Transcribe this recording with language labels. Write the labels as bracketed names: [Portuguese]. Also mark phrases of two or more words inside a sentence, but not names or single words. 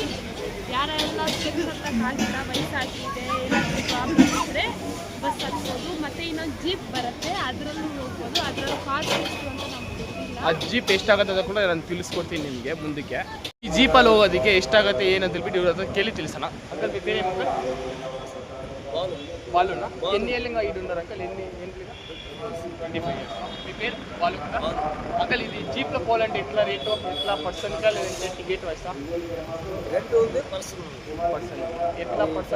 [Kannada] ಯಾರೆಲ್ಲ ಸ್ಟೆಪ್ಸ್ ಹತ್ತಕ್ಕಾಗಿಲ್ಲ, ವಯಸ್ಸಾಗಿದೆ, ಏನಾದರೂ ಪ್ರಾಬ್ಲಮ್ ಇದ್ದರೆ ಬಸ್ ಹತ್ಬೋದು. ಮತ್ತು ಇನ್ನೊಂದು ಜೀಪ್ ಬರುತ್ತೆ, ಅದರಲ್ಲೂ ಹೋಗ್ಬೋದು. ಅದರಲ್ಲಿ ಕಾಸ್ಟ್ ಎಷ್ಟು ಅಂತ ನಮ್ಗೆ ಗೊತ್ತಿಲ್ಲ. ಆ ಜೀಪ್ ಎಷ್ಟಾಗುತ್ತೆ ಅಂತ ಕೂಡ ನಾನು ತಿಳಿಸ್ಕೊಡ್ತೀನಿ ನಿಮಗೆ ಮುಂದಕ್ಕೆ. ಈ ಜೀಪಲ್ಲಿ ಹೋಗೋದಕ್ಕೆ ಎಷ್ಟಾಗುತ್ತೆ ಏನಂತ ಹೇಳ್ಬಿಟ್ಟು ಇವ್ರ ಹತ್ರ ಕೇಳಿ ತಿಳಿಸೋಣ. ಅಂಕಲ್ ಬೇರೆ [Telugu] బాలునా ఎన్ని ఏళ్ళుగా ఈడు ఉన్నారు అంకల్? ఎన్ని ఏంట్లుగా? 25 years. మీ పేరు బాలు కదా అంకల్? ఇది జీప్లో పోవాలంటే ఎట్లా రేటు, ఎట్లా పర్సన్గా లేదంటే టికెట్ వైసా? రేట్ ఉంది, పర్సన్ ఎట్లా పర్సన్